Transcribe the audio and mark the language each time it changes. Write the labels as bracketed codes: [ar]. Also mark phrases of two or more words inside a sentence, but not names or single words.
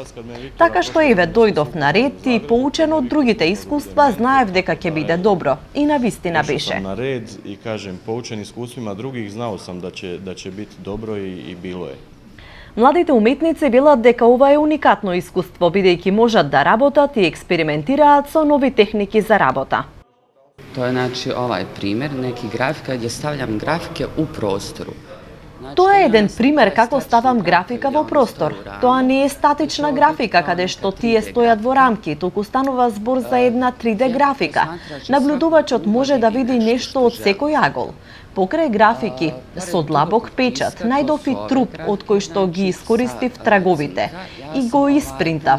[mk] Така што еве дојдов на ред и поучен од другите искуства, знаев дека ќе биде добро и навистина беше. [sr] На ред и кажем поучен искуствима других, знао сам да ќе биде добро и било е. [mk] Младите уметници велат дека ова е уникатно искуство, бидејќи можат да работат и експериментираат со нови техники за работа. [sr] To je znači ovaj primjer, neki grafika gdje stavljam grafike u prostoru. [mk] Тоа е еден пример како ставам графика во простор. Тоа не е статична графика каде што тие стојат во рамки, туку станува збор за една 3D графика. Наблюдувачот може да види нешто од секој агол. Покрај графики со длабок печат, најдов и труп од кој што ги искористив траговите и го испринтав.